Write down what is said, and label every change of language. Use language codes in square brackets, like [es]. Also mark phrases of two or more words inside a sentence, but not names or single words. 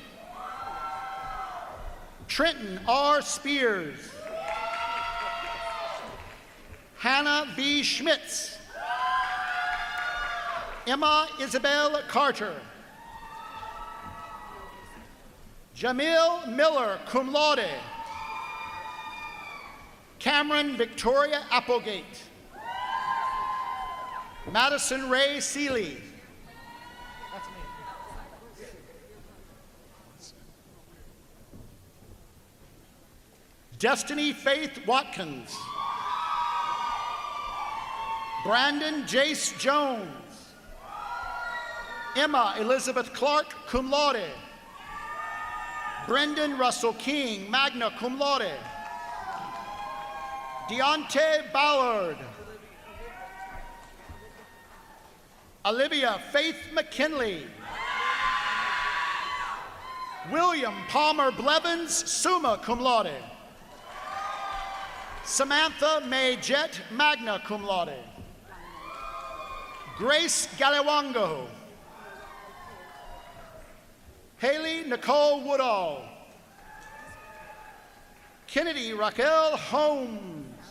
[en] Trenton R. Spears. Hannah B. Schmitz. Emma Isabel Carter. Jamil Miller, [la] cum laude. [en] Cameron Victoria Applegate. Madison Ray Seeley. Destiny Faith Watkins. Brandon Jace Jones. Emma Elizabeth Clark, [la] cum laude. [en] Brendan Russell King, [la] magna cum laude. [en] Deontay Ballard. Olivia Faith McKinley. William Palmer Blevins, [la] summa cum laude. [en] Samantha May Jett, [la] magna cum laude. [en] Grace Galiwango. Haley Nicole Woodall. Kennedy Raquel Holmes.